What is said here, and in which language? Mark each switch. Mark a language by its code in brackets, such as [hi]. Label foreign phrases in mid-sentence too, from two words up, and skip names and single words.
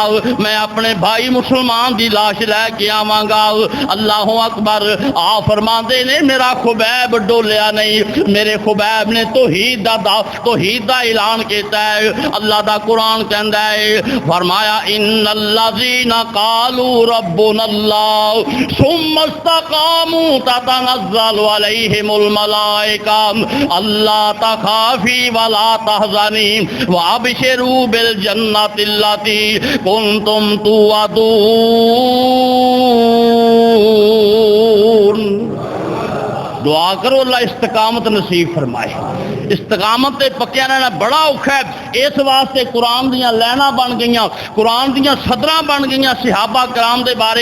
[pa] میں اپنے بھائی مسلمان دی لاش لے کے آواں گا. [ar] الله أكبر. [pa] آ فرماتے نے میرا خبیب ڈولیا نہیں. میرے خبیب نے توحید دا اعلان کیا ہے. اللہ دا قرآن کہندا ہے فرمایا [ar] إن الذين قالوا ربنا الله ثم استقاموا تتنزل عليهم الملائكة ألا تخافوا ولا تحزنوا وأبشروا بالجنة التي كنتم توعدون. [pa] دعا کرو اللہ استقامت نصیب فرمائے. استقامت تے پکیا رہنا بڑا اوکھا ہے۔ اس واسطے قرآن دیاں لیناں بن گئی، قرآن دیاں صدراں بن گئی صحابہ کرام دے بارے.